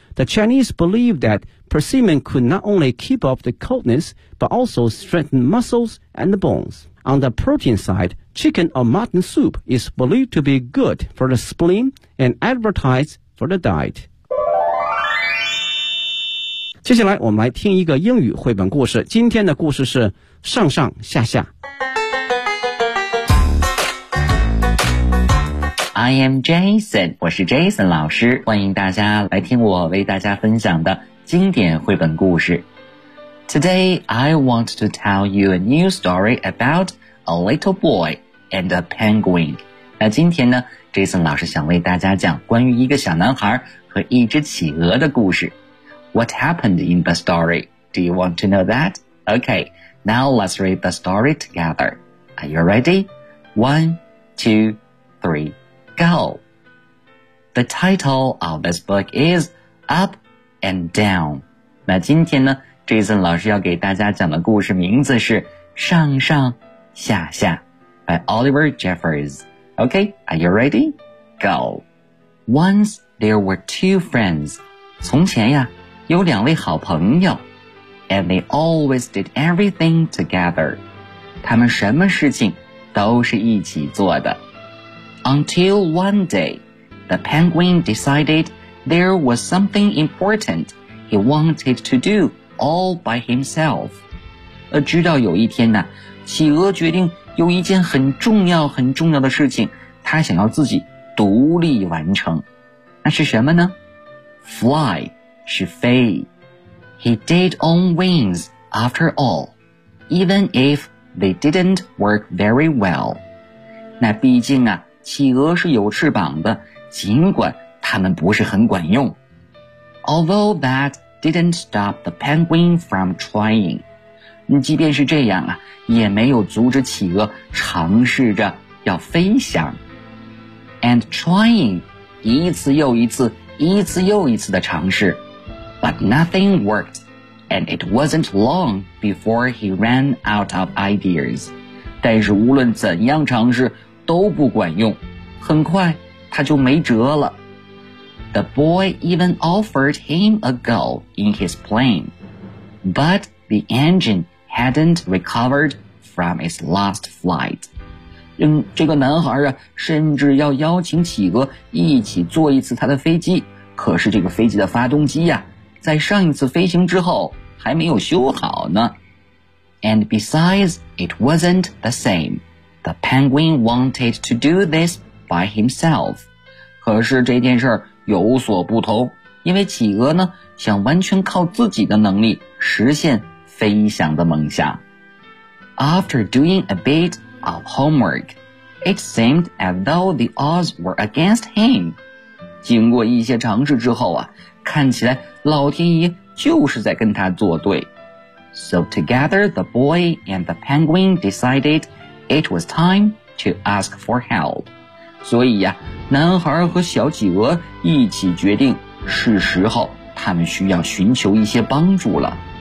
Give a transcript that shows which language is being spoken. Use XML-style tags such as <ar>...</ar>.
<en>The Chinese believe that persimmon could not only keep off the coldness, but also strengthen muscles and the bones. On the protein side, chicken or mutton soup is believed to be good for the spleen and advertised for the diet.</en> <zh>接下来我们来听一个英语绘本故事，今天的故事是上上下下。</zh> <en>I am Jason，</en> <zh>我是 Jason 老师，欢迎大家来听我为大家分享的经典绘本故事。</zh> <en>Today I want to tell you a new story about a little boy and a penguin。</en> <zh>那今天呢， Jason 老师想为大家讲关于一个小男孩和一只企鹅的故事。</zh> <en>What happened in the story? Do you want to know that? Okay, now let's read the story together. Are you ready? 1, 2, 3, go! The title of this book is Up and Down.</en> <zh>那今天呢 ,Jason 老师要给大家讲的故事名字是上上下下 by Oliver Jeffers.</zh> <en>Okay, are you ready? Go! Once there were two friends.</en> <zh>从前呀有两位好朋友</zh> <en>and they always did everything together.</en> <zh>他们什么事情都是一起做的。</zh> <en>Until one day, the penguin decided there was something important he wanted to do all by himself.</en> <zh>直到有一天呢，企鹅决定有一件很重要很重要的事情，他想要自己独立完成。那是什么呢？</zh> <en>Fly.</en> <zh>是飞。</zh> <en>He did own wings after all, even if they didn't work very well.</en> <zh>那毕竟啊，企鹅是有翅膀的，尽管它们不是很管用。</zh> <en>Although that didn't stop the penguin from trying.</en> <zh>即便是这样啊，也没有阻止企鹅尝试着要飞翔。</zh> <en>And trying,</en> <zh>一次又一次，一次又一次的尝试。</zh> <en>But nothing worked, and it wasn't long before he ran out of ideas.</en> <zh>但是无论怎样尝试都不管用，很快他就没辙了。</zh> <en>The boy even offered him a go in his plane, but the engine hadn't recovered from its last flight.</en> <zh>这个男孩啊，甚至要邀请企鹅一起坐一次他的飞机，可是这个飞机的发动机呀，在上一次飞行之后还没有修好呢。</zh> <en>And besides, it wasn't the same. The penguin wanted to do this by himself.</en> <zh>可是这件事有所不同，因为企鹅呢想完全靠自己的能力实现飞翔的梦想。</zh> <en>After doing a bit of homework, it seemed as though the odds were against him.</en> <zh>经过一些尝试之后啊，看起来老天爷就是在跟他作对。</zh> <en>So together the boy and the penguin decided it was time to ask for help.</en> <zh>所以呀，男孩和小企鹅一起决定是时候他们需要寻求一些帮助了。</zh>